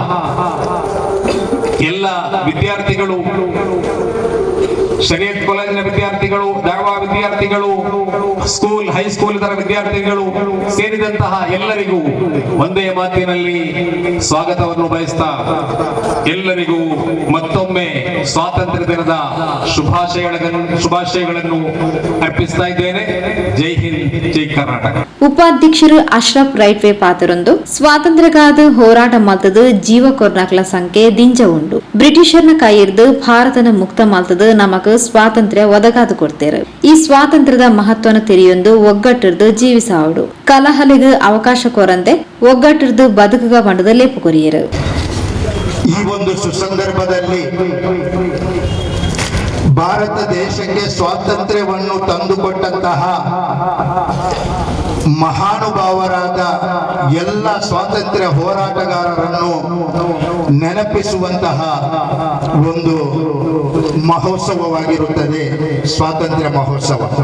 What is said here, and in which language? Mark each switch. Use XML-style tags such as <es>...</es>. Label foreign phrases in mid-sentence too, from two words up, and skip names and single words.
<kn>ಎಲ್ಲ ವಿದ್ಯಾರ್ಥಿಗಳು, ಶರೀಯತ್ ಕಾಲೇಜಿನ ವಿದ್ಯಾರ್ಥಿಗಳು, ದಾರ್ವಾ ವಿದ್ಯಾರ್ಥಿಗಳು, ಸ್ಕೂಲ್, ಹೈಸ್ಕೂಲ್ ಇದರ ವಿದ್ಯಾರ್ಥಿಗಳು ಸೇರಿದಂತಹ ಎಲ್ಲರಿಗೂ ಒಂದೇ ಮಾತಿನಲ್ಲಿ ಸ್ವಾಗತವನ್ನು ಬಯಸ್ತಾ ಎಲ್ಲರಿಗೂ ಮತ್ತೊಮ್ಮೆ ಸ್ವಾತಂತ್ರ್ಯ ದಿನದ ಶುಭಾಶಯಗಳನ್ನು ಅರ್ಪಿಸ್ತಾ ಇದ್ದೇನೆ.</kn> <hi>जय हिंद,</hi> <kn>ಜೈ ಕರ್ನಾಟಕ.</kn> <tcy>ಉಪಾಧ್ಯಕ್ಷರು ಅಶ್ರಫ್ ರೈಟ್ವೇ ಪಾತ್ರರೊಂದು ಸ್ವಾತಂತ್ರ್ಯಕ್ಕಾದ ಹೋರಾಟ ಮಲ್ತದು ಜೀವ ಕೊರ್ನಾಕ್ಲ ಸಂಖ್ಯೆ ದಿಂಜ ಉಂಡು. ಬ್ರಿಟಿಷರ್ನ ಕೈಯಿರ್ದು ಭಾರತನ ಮುಕ್ತ ಮಲ್ತದು ನಮಕ್ ಸ್ವಾತಂತ್ರ್ಯ ಒದಗಾದು ಕೊಡ್ತೇರು. ಈ ಸ್ವಾತಂತ್ರ್ಯದ ಮಹತ್ವನ ತಿಳಿಯೊಂದು ಒಗ್ಗಟ್ಟಿರ್ದು ಜೀವಿಸಾವುಡು. ಕಲಹಲಿಗೆ ಅವಕಾಶ ಕೊರಂತೆ ಒಗ್ಗಟ್ಟಿರ್ದು ಬದುಕುಗ ಬಂಡದ ಲೇಪು ಕೊರಿಯರು.</tcy> <kn>ಈ ಒಂದು ಸುಸಂದರ್ಭದಲ್ಲಿ ಭಾರತ ದೇಶಕ್ಕೆ ಸ್ವಾತಂತ್ರ್ಯವನ್ನು ತಂದುಕೊಟ್ಟಂತಹ ಮಹಾನುಭಾವರಾದ ಎಲ್ಲ ಸ್ವಾತಂತ್ರ್ಯ ಹೋರಾಟಗಾರರನ್ನು ನೆನಪಿಸುವಂತಹ ಒಂದು ಮಹೋತ್ಸವವಾಗಿರುತ್ತದೆ ಸ್ವಾತಂತ್ರ್ಯ ಮಹೋತ್ಸವ.</kn>